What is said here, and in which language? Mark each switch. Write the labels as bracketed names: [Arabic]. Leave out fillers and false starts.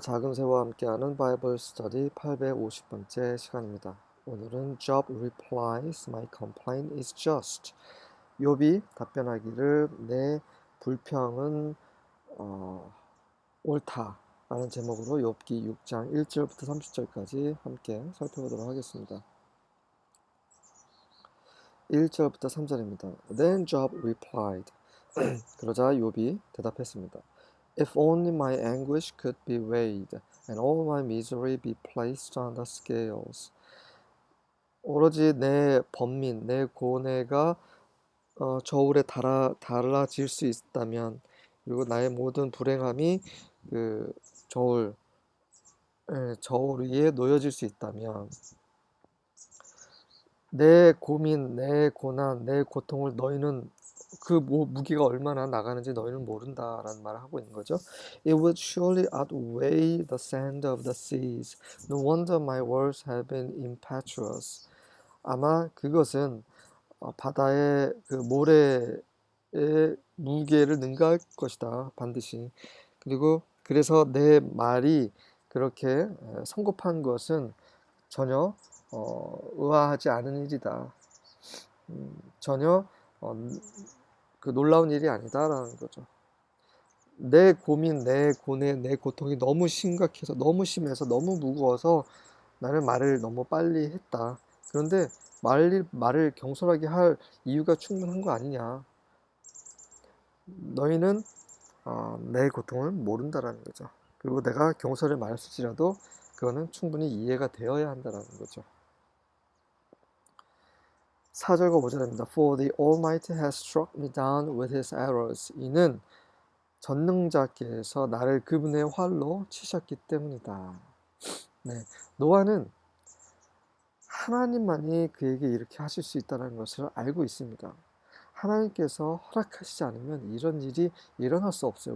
[Korean] 작은 새와 함께하는 바이블 스터디 850번째 시간입니다. 오늘은 [English] Job replies, My complaint is just. [Korean] 욥이 답변하기를 내 불평은 옳다라는 제목으로 욥기 6장 1절부터 30절까지 함께 살펴보도록 하겠습니다. 1절부터 3절입니다. [English] Then Job replied. [Korean] 그러자 욥이 대답했습니다. [English] If only my anguish could be weighed, and all my misery be placed on the scales. [Korean] 오로지 내 번민, 내 고뇌가 저울에 달아질 수 있다면, 그리고 나의 모든 불행함이 그 저울 위에 놓여질 수 있다면, 내 고민, 내 고난, 내 고통을 너희는 그 무게가 얼마나 나가는지 너희는 모른다라는 말을 하고 있는 거죠. [English] It would surely outweigh the sand of the seas. No wonder my words have been impetuous. [Korean] 아마 그것은 바다의 그 모래의 무게를 능가할 것이다, 반드시. 그리고 그래서 내 말이 그렇게 성급한 것은 전혀 의아하지 않은 일이다. 전혀 그 놀라운 일이 아니다라는 거죠. 내 고민, 내 고뇌, 내 고통이 너무 심각해서, 너무 심해서, 너무 무거워서 나는 말을 너무 빨리 했다. 그런데 말을 경솔하게 할 이유가 충분한 거 아니냐. 너희는 내 고통을 모른다라는 거죠. 그리고 내가 경솔히 말했을지라도 그거는 충분히 이해가 되어야 한다라는 거죠. 4절과 5절입니다. [English] For the Almighty has struck me down with his arrows. [Korean] 이는 전능자께서 나를 그분의 활로 치셨기 때문이다. 네, 노아는 하나님만이 그에게 이렇게 하실 수 있다는 것을 알고 있습니다. 하나님께서 허락하시지 않으면 이런 일이 일어날 수 없어요.